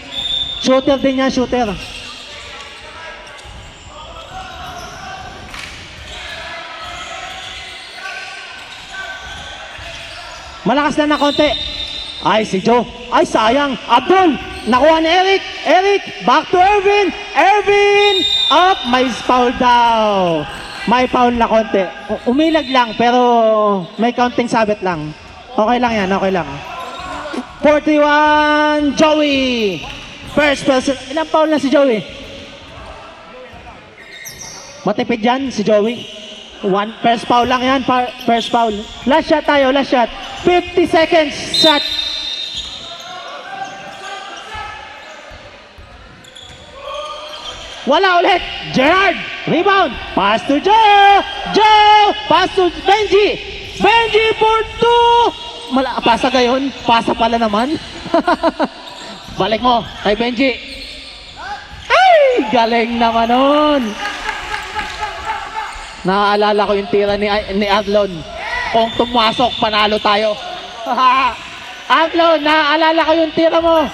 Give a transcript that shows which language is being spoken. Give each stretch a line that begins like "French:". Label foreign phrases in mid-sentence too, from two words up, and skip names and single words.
Filipino: Shooter din yan. Malakas na konti. Ay, si Joe. Ay, sayang. Abdul, nakuha ni Eric,
English: back to Ervin.
Filipino: Up, may foul daw. May foul na konti. Umilag lang, pero may counting sabit lang. Okay lang yan. 41, Joey.
English: First person.
Filipino: Ilang foul na si Joey? Matipid yan si Joey.
English: First foul
Filipino: lang yan.
English: First foul. Last shot
Filipino: tayo.
English: 50 seconds shot.
Filipino: Wala ulit. Gerard. Rebound.
English: Pass to Joe. Pass to Benji for 2.
Filipino: Pasa gayon. Pasa pala naman. Balik mo kay Benji. Ay! Galing naman nun. Naaalala ko yung tira ni Adlon. Kung tumasok, panalo tayo. Adlon, naaalala ko yung tira mo.